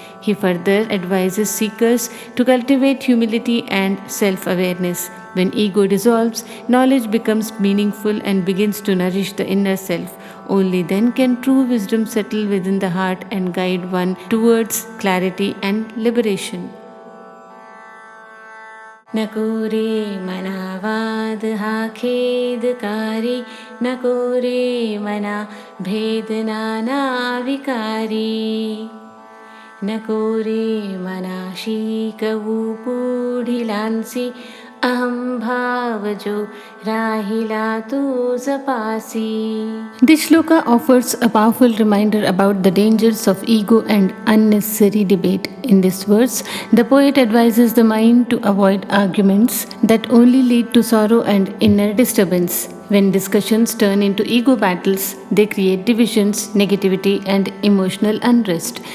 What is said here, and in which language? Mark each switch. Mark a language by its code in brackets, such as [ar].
[en] He further advises seekers to cultivate humility and self-awareness. When ego dissolves, knowledge becomes meaningful and begins to nourish the inner self. Only then can true wisdom settle within the heart and guide one towards clarity and liberation. [mr] नकोरे मनावाद हा खेदकारी नकोरे मना भेदनाना विकारी नकोरे मनाशी कवू पुढिलांसी अहं भावजो राहिला तू जपासी. [en] This shloka offers a powerful reminder about the dangers of ego and unnecessary debate. In this verse, the poet advises the mind to avoid arguments that only lead to sorrow and inner disturbance. When discussions turn into ego battles, they create divisions, negativity, and emotional unrest.